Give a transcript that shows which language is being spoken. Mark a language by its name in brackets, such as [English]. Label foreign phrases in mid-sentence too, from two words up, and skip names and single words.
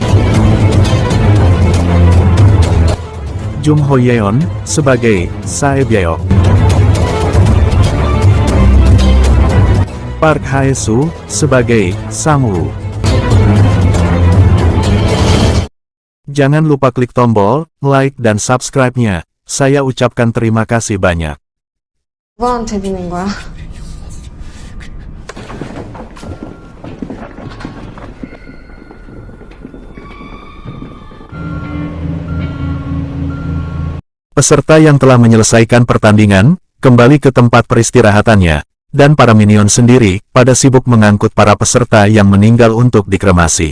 [Indonesian] Jung Ho Yeon, sebagai Sae Byeok. Park Hae-soo, sebagai Sang-woo. Jangan lupa klik tombol like dan subscribe-nya. Saya ucapkan terima kasih banyak. [Korean] 누구한테 비는 거야? [Indonesian] Peserta yang telah menyelesaikan pertandingan, kembali ke tempat peristirahatannya, dan para minion sendiri, pada sibuk mengangkut para peserta yang meninggal untuk dikremasi.